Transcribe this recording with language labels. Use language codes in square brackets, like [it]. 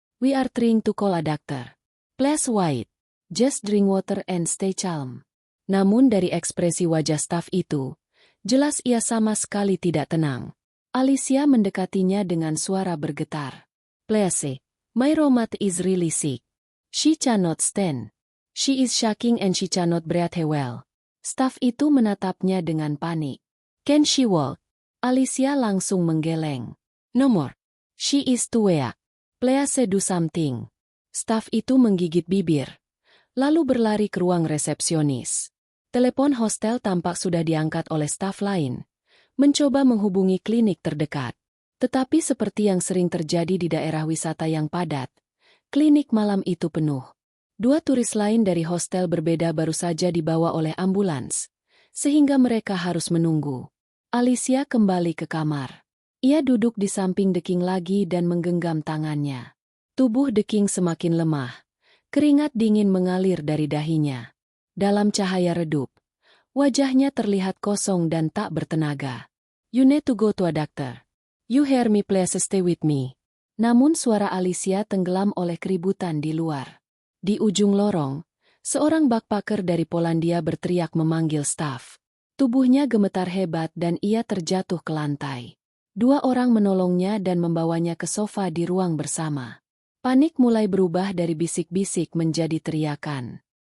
[en] We are trying to call a doctor. Please wait. Just drink water and stay calm. [id] Namun dari ekspresi wajah staf itu, jelas ia sama sekali tidak tenang. Alicia mendekatinya dengan suara bergetar. [en] Please, my roommate is really sick. She cannot stand. She is shaking and she cannot breathe well. [id] Staf itu menatapnya dengan panik. [en] Can she walk? [id] Alicia langsung menggeleng. [en] No more. She is too weak. Please do something. [id] Staf itu menggigit bibir, lalu berlari ke ruang resepsionis. Telepon hostel tampak sudah diangkat oleh staf lain, mencoba menghubungi klinik terdekat. Tetapi seperti yang sering terjadi di daerah wisata yang padat, klinik malam itu penuh. 2 turis lain dari hostel berbeda baru saja dibawa oleh ambulans, sehingga mereka harus menunggu. Alicia kembali ke kamar. Ia duduk di samping The King lagi dan menggenggam tangannya. Tubuh The King semakin lemah, keringat dingin mengalir dari dahinya. Dalam cahaya redup, wajahnya terlihat kosong dan tak bertenaga. [en] You need to go to a doctor. You hear me, please stay with me. [id] Namun suara Alicia tenggelam oleh keributan di luar. Di ujung lorong, seorang backpacker dari Polandia berteriak memanggil staf. Tubuhnya gemetar hebat dan ia terjatuh ke lantai. Dua orang menolongnya dan membawanya ke sofa di ruang bersama. Panik mulai berubah dari bisik-bisik menjadi teriakan.